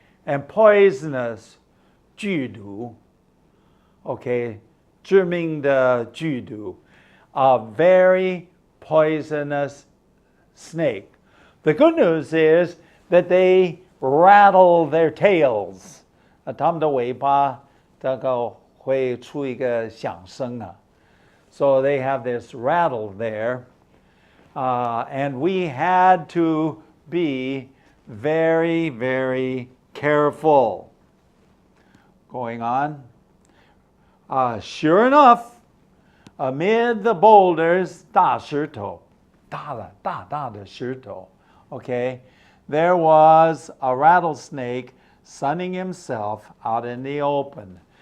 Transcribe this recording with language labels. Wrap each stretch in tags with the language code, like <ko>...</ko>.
<en>And poisonous, 剧毒, okay?</en> <zh>致命的剧毒,</zh> <en>a very poisonous snake. The good news is that they rattle their tails.</en> <zh>它们的尾巴会出一个响声.</zh> <en>So they have this rattle there. And we had to be very, very careful. Going on. Sure enough, amid the boulders, 大石头, 大的石头, okay, there was a rattlesnake sunning himself out in the open.</en>